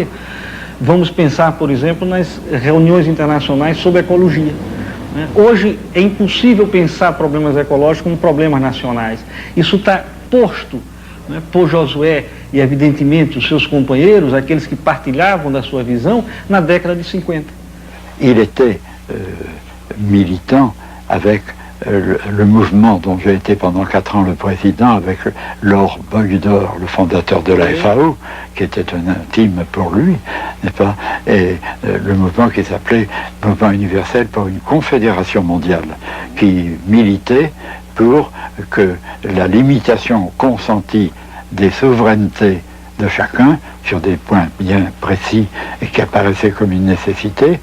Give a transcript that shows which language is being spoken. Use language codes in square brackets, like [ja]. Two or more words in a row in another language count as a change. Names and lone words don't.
[pt] Vamos pensar, por exemplo, nas reuniões internacionais sobre ecologia. Hoje é impossível pensar problemas ecológicos como problemas nacionais. Isso está posto por Josué e, evidentemente, os seus companheiros, aqueles que partilhavam da sua visão, na década de 50. [fr] Il était militant avec le mouvement dont j'ai été pendant 4 ans le président avec Laure Bogdor, le fondateur de la FAO, qui était un intime pour lui, n'est-ce pas, et le mouvement qui s'appelait Mouvement universel pour une confédération mondiale, qui militait pour que la limitation consentie des souverainetés de chacun sur des points bien précis et qui apparaissaient comme une nécessité.